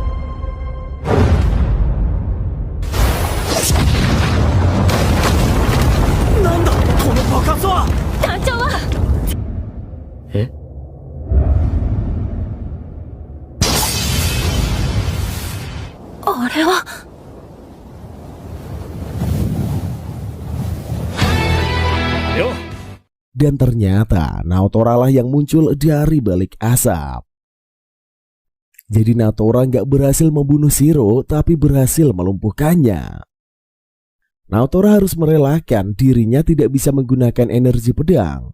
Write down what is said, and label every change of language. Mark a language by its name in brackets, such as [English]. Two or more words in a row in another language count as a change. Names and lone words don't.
[Japanese] なんだこの爆発は。団長はえ？あれは。よっ [Indonesian] Dan ternyata Naotora lah yang muncul dari balik asap. Jadi Naotora nggak berhasil membunuh Shiro, tapi berhasil melumpuhkannya. Naotora harus merelakan dirinya tidak bisa menggunakan energi pedang.